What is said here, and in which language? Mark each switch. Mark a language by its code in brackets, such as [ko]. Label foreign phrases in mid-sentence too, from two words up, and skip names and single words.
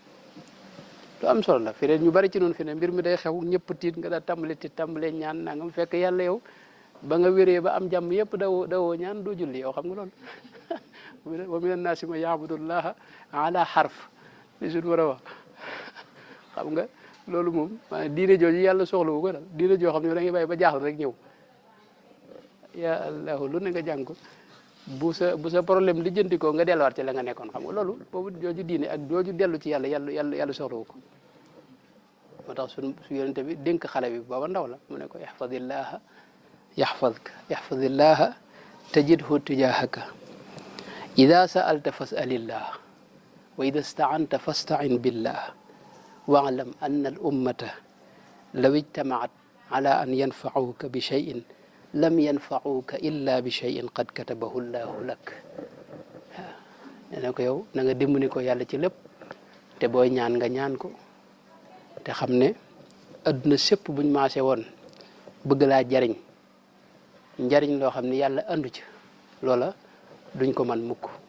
[wo] lu am solo la fi ne ñu bari ci noonu fi ne mbir mi day xew ñëpp tiit nga daal tàmbale ñaan nangam fekk yàlla yow ba nga wéree ba am jàmm yëpp dawoo ñaan doo julli yow xam nga loolu [ar] ومن الناس من يعبد الله على حرف [wo] li suñu war a wax xam nga loolu moom maanaam diine jooju yàlla soxla wu ko daal diine joo xam ne da ngay bàyyi ba jaaxle rek ñëw [ar] يا الله [wo] lu ne nga jàng ko bu sa problème lijjanti ko nga delluwaat ci la nga nekkoon xam nga loolu boobu jooju diine ak jooju dellu ci yàlla soxlawu ko moo tax su yonente bi dénk xale bi booba ndaw la mu ne ko ihfadillaha [ar] احفظ الله تجده تجاهك إذا سألت فاسأل الله وإذا استعنت فاستعن بالله واعلم أن الأمة لو اجتمعت على أن ينفعك بشيء لم ينفعك إلا بشيء قد كتبه الله لك [wo] nee na ko yow na nga dimbali ko yàlla ci lépp te booy ñaan nga ñaan ko te xam ne adduna sépp buñ maase woon bëgg laa jariñ njariñ loo xam ne yàlla andu ci loola duñ ko man mukk